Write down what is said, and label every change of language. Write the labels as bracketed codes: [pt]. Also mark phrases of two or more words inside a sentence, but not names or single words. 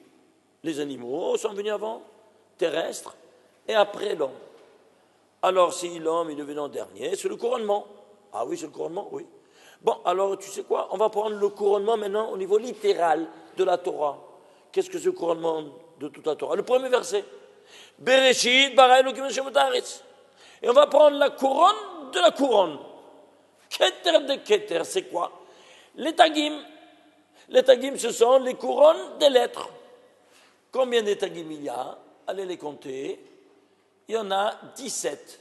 [fr] Les animaux sont venus avant, terrestres, et après l'homme. Alors si l'homme est devenu en dernier, c'est le couronnement. Ah oui, c'est le couronnement, oui. Bon, alors tu sais quoi? On va prendre le couronnement maintenant au niveau littéral de la Torah. Qu'est-ce que c'est le couronnement de toute la Torah? Le premier verset. [he] בראשית ברא אלוקים השם את הארץ. [fr] Et on va prendre la couronne de la couronne. Keter de Keter, c'est quoi? Les tagim. Les tagim, ce sont les couronnes des lettres. Combien de tagim il y a? Allez les compter. Il y en a 17.